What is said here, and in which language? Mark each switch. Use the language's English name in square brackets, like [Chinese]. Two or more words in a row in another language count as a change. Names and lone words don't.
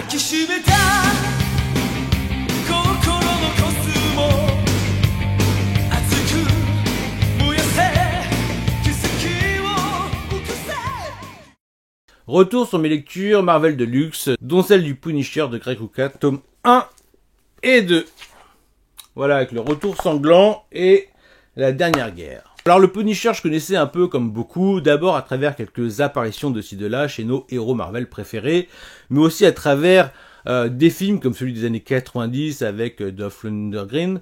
[Japanese] きしめた心のコスモ熱く燃やせ奇跡を起こせ。 [French] Retour sur mes lectures Marvel de luxe, dont celle du Punisher de Greg Rucka, tome 1 et 2. Voilà, avec le retour sanglant et la dernière guerre. Alors le Punisher, je connaissais un peu comme beaucoup, d'abord à travers quelques apparitions de ci de là chez nos héros Marvel préférés, mais aussi à travers des films comme celui des années 90 avec Dolph Lundgren.